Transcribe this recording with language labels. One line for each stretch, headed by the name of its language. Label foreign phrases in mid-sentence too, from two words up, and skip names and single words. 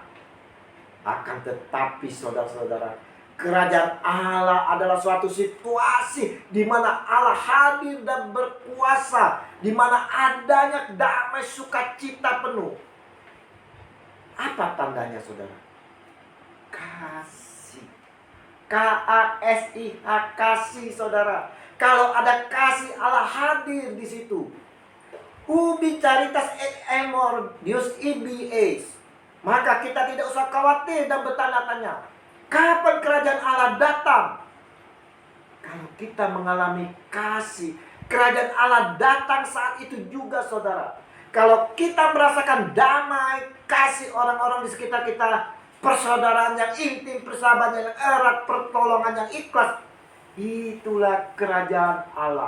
Indonesian: Akan tetapi, saudara-saudara, kerajaan Allah adalah suatu situasi di mana Allah hadir dan berkuasa, di mana adanya damai sukacita penuh. Apa tandanya, saudara? Kasih. K-A-S-I-H, kasih, saudara. Kalau ada kasih, Allah hadir di situ.
Latin: Ubi caritas et amor Deus ibi.
Indonesian: Maka kita tidak usah khawatir dan bertanya-tanya, kapan kerajaan Allah datang? Kalau kita mengalami kasih, kerajaan Allah datang saat itu juga, saudara. Kalau kita merasakan damai, kasih orang-orang di sekitar kita, persaudaraan yang intim, persahabatan yang erat, pertolongan yang ikhlas, itulah kerajaan Allah.